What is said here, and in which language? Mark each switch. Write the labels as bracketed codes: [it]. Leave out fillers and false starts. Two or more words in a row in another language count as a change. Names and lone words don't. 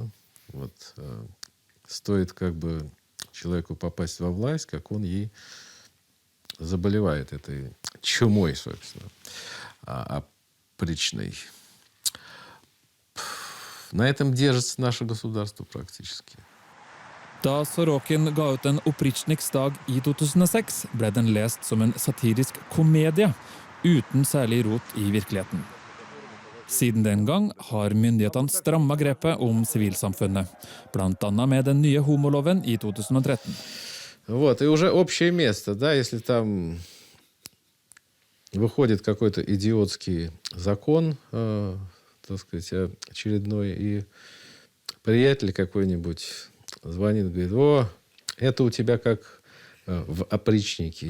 [ru] Вот стоит как бы человеку попасть во власть, как он ей заболевает этой чумой, собственно, опричной. На этом держится наше государство практически. [no] Da Sorokin ga ut en opprichningsdag i 2006, ble den lest som en satirisk komedie, uten særlig rot i virkeligheten. Siden den gang har myndighetene strammet grepet om sivilsamfunnet, blant annet med den nye homoloven i 2013. [ru] Вот, и уже общее место, да, если там выходит какой-то идиотский закон, так сказать, очередной, и приятель какой-нибудь звонит, говорит: о, это у тебя как в опричнике.